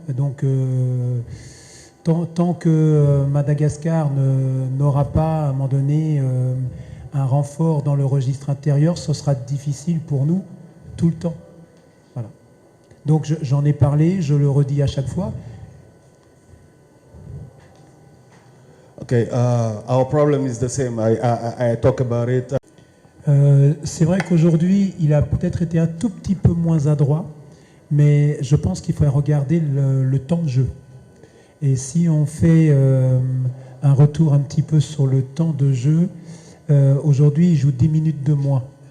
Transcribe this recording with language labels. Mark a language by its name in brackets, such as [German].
[French] Donc tant que Madagascar n'aura pas à un moment donné un renfort dans le registre intérieur, ce sera difficile pour nous tout le temps. Voilà. Donc j'en ai parlé, je le redis à chaque fois. [English] Okay, our problem is the same. I talk about it. [French] C'est vrai qu'aujourd'hui, il a peut-être été un tout petit peu moins adroit, mais je pense qu'il faut regarder le temps de jeu. Et si on fait un retour un petit peu sur le temps de jeu, aujourd'hui, il joue 10 minutes de moins.